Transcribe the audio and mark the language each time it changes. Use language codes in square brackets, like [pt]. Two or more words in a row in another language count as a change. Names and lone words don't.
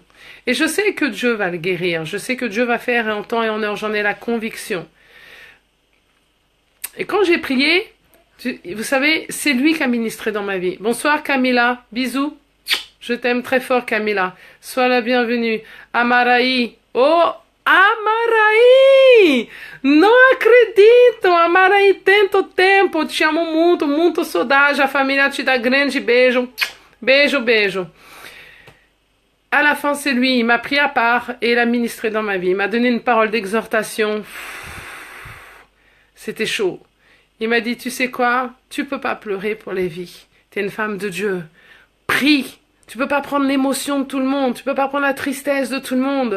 [fr] Et je sais que Dieu va le guérir, je sais que Dieu va faire en temps et en heure, j'en ai la conviction. Et quand j'ai prié, vous savez, c'est lui qui a ministré dans ma vie. Bonsoir Camilla, bisous. Je t'aime très fort, Camila. Sois la bienvenue. Amaraí. Oh, Amaraí! [pt] Não acredito! Amaraí, tanto tempo. Te amo muito, muito saudade. A família te dá grande beijo. Beijo, beijo. [fr] À la fin, c'est lui, il m'a pris à part et il a ministré dans ma vie. Il m'a donné une parole d'exhortation. C'était chaud. Il m'a dit, tu sais quoi? Tu peux pas pleurer pour les vies. T'es une femme de Dieu. Prie. Tu peux pas prendre l'émotion de tout le monde. Tu peux pas prendre la tristesse de tout le monde.